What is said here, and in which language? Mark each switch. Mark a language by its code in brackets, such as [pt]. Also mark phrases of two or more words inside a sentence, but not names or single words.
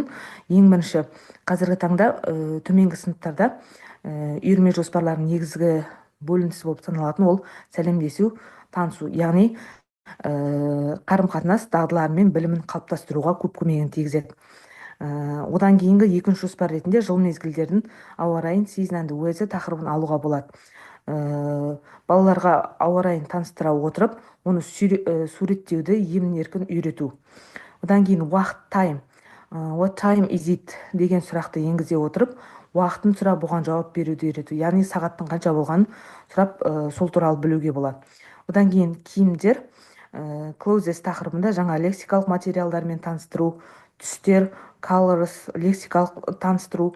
[kk] Ең бірінші, қазіргі таңда төменгі сыныптарда үйірме жоспарларының негізгі бөлінісі болып саналатын ол сәлемдесу, танысу, яғни қарым-қатынас дағдылары мен білімін қалыптастыруға көп көмегін тигізеді. Одан кейінгі екінші жоспар ретінде жыл мезгілдердің ауа райын [en] season and weather [kk] тақырыбын алуға болады. Балаларға ауа райын таныстыра отырып, оны суреттеуді емін-еркін үйрету. Одан кейін уақыт [en] time, what time is it [kk] деген сұрақты енгізе отырып, уақытын сұрап бұған жауап беруді үйрету. Яғни сағаттың қанша болғанын сұрап сол туралы білуге болады. Одан кейін киімдер clothes тақырыбында жаңа лексикалық материалдармен таныстыру, түстер, colors, лексикалық таныстыру.